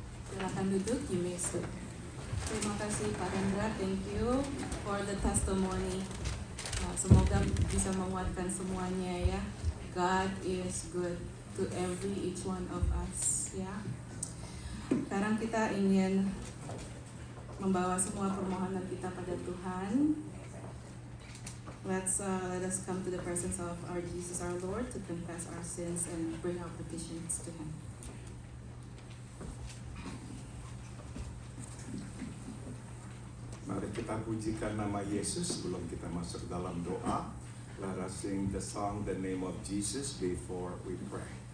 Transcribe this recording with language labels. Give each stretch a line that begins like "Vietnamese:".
Indonesian: Silakan duduk,
English: you may sit.
Indonesian: Terima kasih Pak Hendra,
English: thank you for the testimony.
Indonesian: Semoga bisa menguatkan semuanya ya.
English: God is good to each one of us ya.
Indonesian: Sekarang kita ingin membawa semua permohonan kita pada Tuhan.
English: Let us come to the presence of our Jesus, our Lord, to confess our sins and bring our petitions to Him.
Indonesian: Mari kita pujikan nama Yesus sebelum kita masuk dalam doa.
English: Let us sing the song, The Name of Jesus, before we pray.